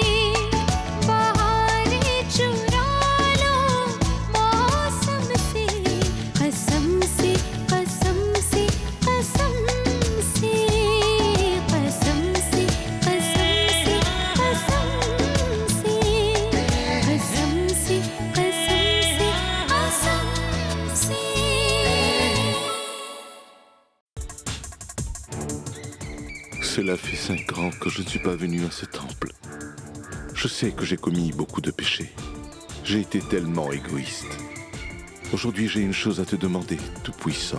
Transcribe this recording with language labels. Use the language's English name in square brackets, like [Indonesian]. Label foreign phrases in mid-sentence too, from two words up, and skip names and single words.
[Hindi] बहारें चुरा लो मौसम से, कसम से कसम से कसम से, कसम से कसम से कसम से, कसम से कसम से कसम से। [French] Cela fait 5 ans que je ne suis pas venu à ce temple. Je sais que j'ai commis beaucoup de péchés. J'ai été tellement égoïste. Aujourd'hui, j'ai une chose à te demander, Tout-Puissant.